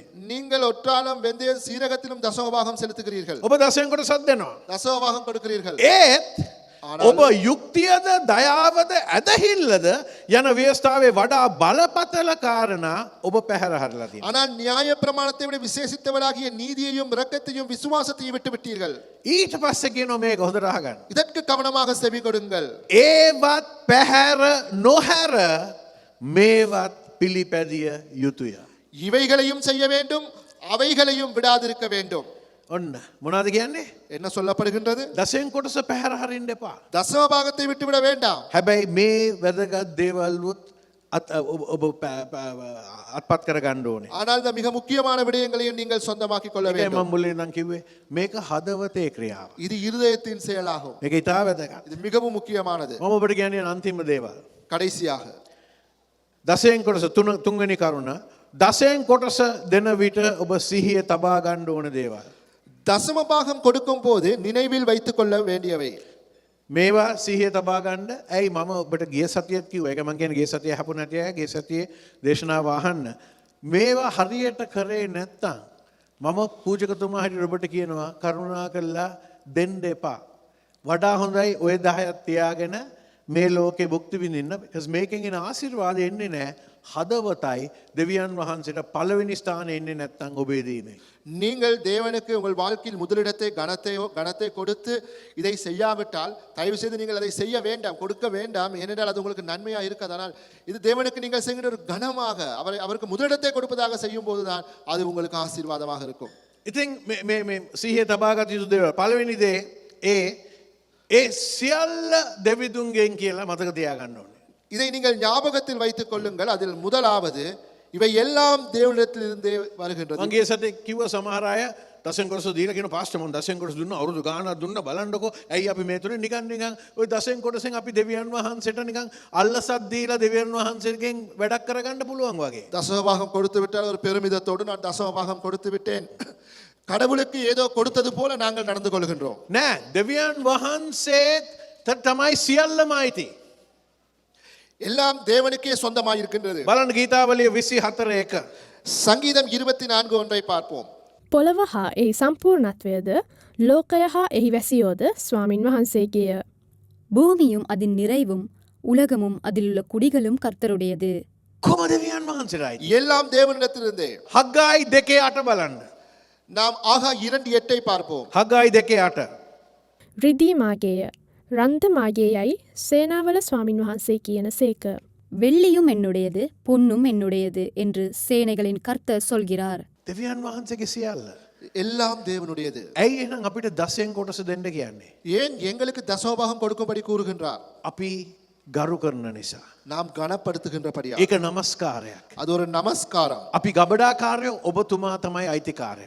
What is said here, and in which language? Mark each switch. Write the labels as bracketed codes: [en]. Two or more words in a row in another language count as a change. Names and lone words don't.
[ta] நீங்கள் ஒற்றாலம் வெந்தயம் சீரகத்திலும் தசமபாகம் செலுத்துகிறீர்கள். [si] ඔබ දසයෙන් කොටසක් දෙනවා. [ta] தசமபாகம் கொடுக்கிறீர்கள். [si] ඒත් ඔබ යුක්තියද දයාවද ඇදහිල්ලද යන ව්‍යවස්ථාවේ වඩා බලපතල කාරණා ඔබ පැහැර හරලා තියෙනවා. [ta] ஆனால் நியாய பிரமாணத்தை விட விசேஷித்தவராகிய நீதியையும் இரக்கத்தையும் விசுவாசத்தையும் விட்டு விட்டீர்கள். [si] ඊට පස්සේ කියනවා මේක හොඳට අහගන්න. [ta] இதற்கு கவனமாக செவி கொடுங்கள். [si] ඒවත් පැහැර නොහැර මේවත් පිළිපැදිය යුතුය. [ta] இவைகளையும் செய்ய வேண்டும் அவைகளையும் விடாதிருக்க வேண்டும். [si] ඔන්න මොනවද කියන්නේ? [ta] என்ன சொல்லப்படுகின்றது? [si] දසයෙන් කොටස පැහැර හරින්න එපා. [ta] தசமபாகத்தை விட்டுவிட வேண்டாம். [si] හැබැයි මේ වැදගත් දේවල්වත් ඔබ අත්පත් කර ගන්න ඕනේ. [ta] ஆனால் இந்த மிக முக்கியமான விடயங்களையும் நீங்கள் சொந்தமாக்கிக் கொள்ள [si] ඒකයි [ta] வேண்டும். [si] මම මුලින් නම් කිව්වේ මේක හදවතේ ක්‍රියාව. [ta] இது இருதயத்தின் செயலாகும். [si] මේක ඉතා වැදගත්. [ta] இது மிகவும் முக்கியமானது. [si] මම ඔබට කියන්නේ අන්තිම දේවල්. [ta] கடைசியாக [si] දසයෙන් කොටස තුන්වෙනි කරුණ දසයෙන් කොටස දෙන විට ඔබ සිහිය තබා ගන්න ඕන දේවල්. [ta] தசமபாகம் கொடுக்கும் போது நினைவில் வைத்துக் கொள்ள வேண்டியவை. [si] මේවා සිහිය තබා ගන්න. ඇයි මම ඔබට ගිය සතියේත් කිව්වා. ඒක මම කියන්නේ ගිය සතියේ හපු නැටි අය ගිය සතියේ දේශනාව අහන්න. මේවා හරියට කරේ නැත්තම් මම පූජකතුමා හැටියට ඔබට කියනවා කරුණා කරලා දෙන්න එපා. වඩා හොඳයි ඔය 10ක් තියාගෙන මේ ලෝකේ භුක්ති විඳින්න. because මේකෙන් එන ආශිර්වාදය එන්නේ නැහැ. හදවතයි දෙවියන් වහන්සේට පළවෙනි ස්ථානයේ එන්නේ නැත්තම් ඔබේ දීමේ. [ta] நீங்கள் தேவனுக்கு உங்கள் வாழ்க்கையில் முதலிடத்தை கனத்தை கொடுத்து இதை செய்யாவிட்டால் தயவு செய்து நீங்கள் அதை செய்ய வேண்டாம் கொடுக்க வேண்டாம் ஏனென்றால் அது உங்களுக்கு நன்மையாக இருக்காது. ஆனால் இது தேவனுக்கு நீங்கள் செய்கிற ஒரு கனமாக அவருக்கு முதலிடத்தை கொடுப்பதாக செய்யும் போதுதான் அது உங்களுக்கு ஆசீர்வாதமாக இருக்கும். [si] ඉතින් මේ සිහිය තබා ගත යුතු දේවල් පළවෙනි දේ ඒ සියල්ල දෙවිදුන්ගෙන් කියලා මතක තියාගන්න ඕනේ. [ta] இதை நீங்கள் ஞாபகத்தில் வைத்துக் கொள்ளுங்கள். அதில் முதலாவது இவை எல்லாம் தேவனிடத்திலிருந்தே வருகின்றது. [si] මගේ සතේ කිව්ව සමහර අය දසෙන් කොටස දීලා කියන පාස්ටර් මම දසෙන් කොටස දුන්නා අවුරුදු ගාණක් දුන්නා බලන්නකෝ ඇයි අපි මේ තුනේ නිකන් ওই දසෙන් කොටසෙන් අපි දෙවියන් වහන්සේට නිකන් අල්ලසක් දීලා දෙවියන් වහන්සේගෙන් වැඩක් කරගන්න පුළුවන් වගේ. [ta] தசமபாகம் கொடுத்து விட்டால் ஒரு பெருமிதத்தோடு நான் தசமபாகம் கொடுத்து விட்டேன் கடவுளுக்கு ஏதோ கொடுத்தது போல நாங்கள் நடந்து கொள்கின்றோம். [si] නෑ දෙවියන් වහන්සේ තමයි සියල්ලම අයිති. [ta] எல்லாம் தேவனுக்கே சொந்தமாக இருக்கின்றது. [si] බලන්න ගීතාවලිය 24:1 [ta] சங்கீதம் 24:1 பார்ப்போம். [si] පොළව හා එහි සම්පූර්ණත්වයද ලෝකය හා එහි වැසියෝද ස්වාමින් වහන්සේගේය. [ta] பூமியும் அதன் நிறைவும் உலகமும் அதிலுள்ள குடிகளும் கர்த்தருடையது. [si] කොහොම දෙවියන් වහන්සේටයි [ta] எல்லாம் தேவனிடத்திலிருந்தே. [si] හග්ගායි 2:8 බලන්න. [ta] நாம் ஆகா 2:8 பார்ப்போம். [si] හග්ගායි 2:8 රිදී මාගේය රන්ද මාගේ යයි සේනාවල ස්වාමින් වහන්සේ කියන සේක. [ta] வெள்ளியும் என்னுடையது பொன்னும் என்னுடையது என்று சேனைகளின் கர்த்தர் சொல்கிறார். [si] දෙවියන් වහන්සේගේ සියල්ල. [ta] எல்லாம் தேவனுடையது. [si] ඇයි එහෙනම් අපිට දසෙන් කොටස දෙන්න කියන්නේ? [ta] ஏன் எங்களுக்கு தசமபாகம் கொடுக்கும்படி கூறுகின்றார்? [si] අපි ගරු කරන නිසා. [ta] நாம் கனப்படுத்துகின்றபடியா. [si] ඒක නමස්කාරයක්. [ta] அது ஒரு நமஸ்காரம். [si] අපි ගබඩාකාරයෝ ඔබතුමා තමයි අයිතිකාරයා.